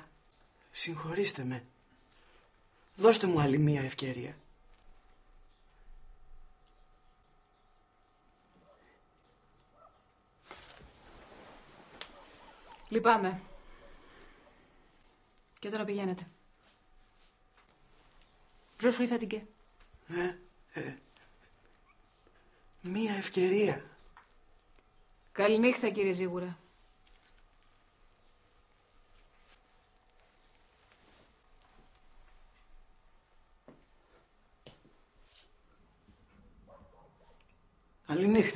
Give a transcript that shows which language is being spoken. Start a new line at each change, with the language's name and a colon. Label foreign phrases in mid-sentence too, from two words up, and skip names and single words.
Greek: Συγχωρήστε με. Δώστε μου άλλη μία ευκαιρία. Λυπάμαι. Και τώρα πηγαίνετε.
French: Je suis fatigué.
Greek: Μία ευκαιρία. Καληνύχτα, κύριε Ζίγουρα. Καληνύχτα.